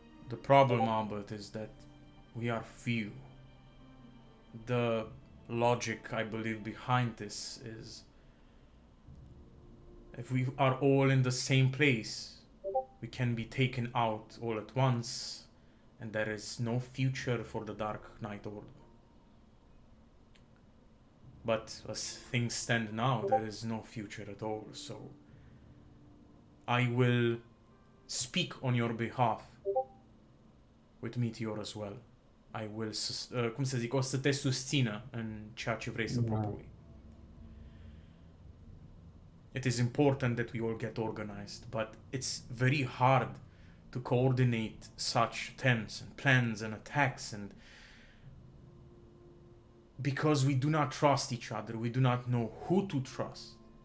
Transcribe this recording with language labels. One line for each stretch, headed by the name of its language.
English: The problem, Albert, is that we are few. The logic, I believe, behind this is if we are all in the same place, we can be taken out all at once, and there is no future for the Dark Knight Order. But as things stand now, there is no future at all, so I will speak on your behalf with Meteor as well. I will,
Romanian: cum să zic, o să te susțină în ceea ce vrei să Da. propui.
English: It is important that we all get organized, but it's very hard to coordinate such attempts and plans and attacks, and because we do not trust each other, we do not know who to trust.